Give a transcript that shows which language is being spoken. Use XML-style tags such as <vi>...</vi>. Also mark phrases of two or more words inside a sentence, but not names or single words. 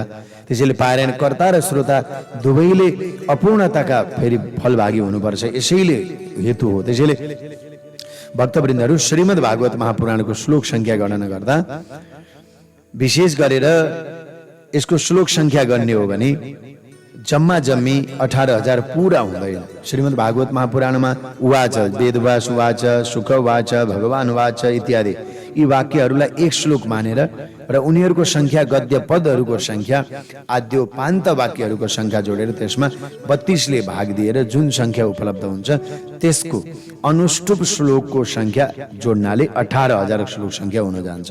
<ne>त्यसैले पारायण कर्ता र श्रोता दुवैले अपूर्णताका फेरि फलभागी हुनुपर्छ, यसैले हेतु हो। त्यसैले भक्तवृन्दहरू, श्रीमद् भागवत महापुराणको श्लोक संख्या गणना गर्दा विशेष गरेर यसको श्लोक संख्या गर्ने हो भने जम्मा जम्मी 18,000 पूरा हुँदैन। श्रीमद् भागवत महापुराणमा उवाच, वेदव्यास उवाच, शुक उवाच, भगवान उवाच इत्यादि यी वाक्यहरूलाई एक श्लोक मानेर र उनीहरूको संख्या, गद्य पदहरूको संख्या, आद्योपान्त वाक्यहरूको संख्या जोडेर त्यसमा 32ले भाग दिएर जुन संख्या उपलब्ध हुन्छ त्यसको अनुष्टुप श्लोकको संख्या जोड्नाले 18,000 श्लोक संख्या हुन जान्छ।</ne>